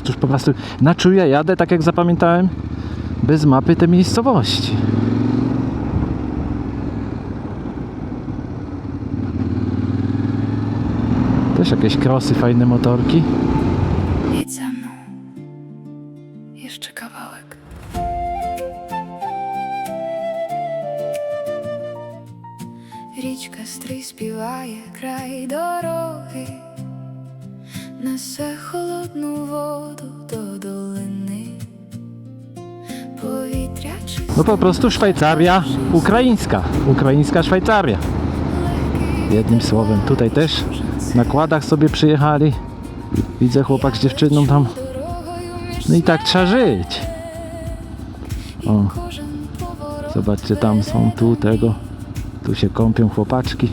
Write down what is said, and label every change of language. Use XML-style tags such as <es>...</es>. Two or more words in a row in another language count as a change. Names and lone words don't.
<pl>Już po prostu na czuje jadę, tak jak zapamiętałem, bez mapy te miejscowości. Też jakieś krosy, fajne motorki. Jedź za mną. Jeszcze kawałek.</pl> <uk>Річка стрий співає край дороги, несе холодну воду до долини. Повітря чисте.</uk> <pl>No po prostu Szwajcaria ukraińska. Ukraińska Szwajcaria. Jednym słowem. Tutaj też na kładach sobie przyjechali. Widzę chłopak z dziewczyną tam. No i tak trzeba żyć. O. Zobaczcie, tam są, tu tego. Tu się kąpią chłopaczki.</pl>